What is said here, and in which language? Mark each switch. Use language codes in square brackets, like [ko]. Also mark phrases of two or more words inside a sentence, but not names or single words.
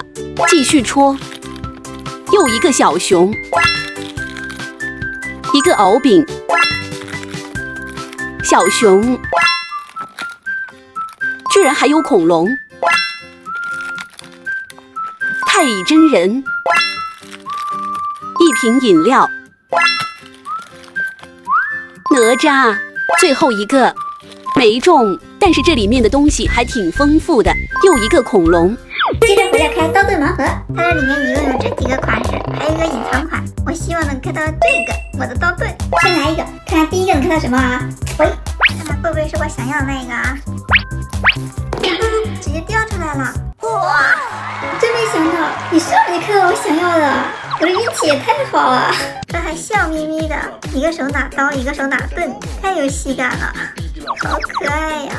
[zh] 繼續戳，又一個小熊，一個藕餅，小熊，居然還有恐龍，太乙真人，一瓶飲料，哪吒，最後一個沒中，但是這裡面的東西還挺豐富的，又一個恐龍。接着回來開刀盾盲盒，它這裡面一共有這幾個款式，還有一個隱藏款。我希望能開到這個我的刀盾。先來一個，看看第一個能看到什麼啊？喂，看看會不會是我想要的那個啊？直接掉出來了！哇，真沒想到，你上来就看到我想要的，我的運氣也太好了。这還笑眯眯的，一個手拿刀，一個手拿盾，太有喜感了，好可愛呀！